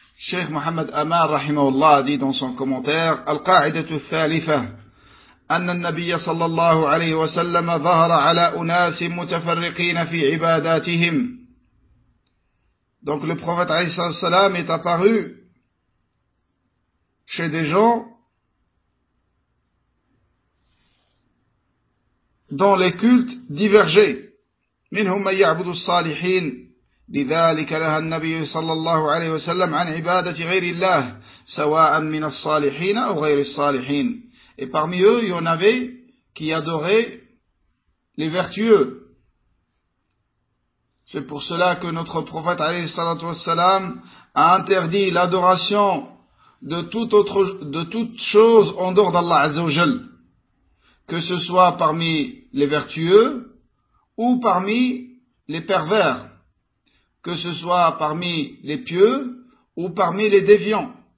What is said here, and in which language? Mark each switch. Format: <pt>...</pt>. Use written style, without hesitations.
<fr>Cheikh Mohammed Amar rahimahullah a dit dans son commentaire:</fr> <ar>القاعدة الثالثة أن النبي صلى الله عليه وسلم ظهر على أناس متفرقين في عباداتهم.</ar> <fr>Donc le prophète عليه الصلاة والسلام est apparu chez des gens dont les cultes divergeaient.</fr> <ar>منهم من يعبد الصالحين لذلك نهى النبي صلى الله عليه وسلم عن عبادة غير الله سواء من الصالحين أو غير الصالحين.</ar> <fr>Et parmi eux, il y en avait qui adoraient les vertueux. C'est pour cela que notre prophète alayhi salatu wassalam a interdit l'adoration de toute chose en dehors d'Allah Azza wa Jal, que ce soit parmi les vertueux ou parmi les pervers, que ce soit parmi les pieux ou parmi les déviants.</fr>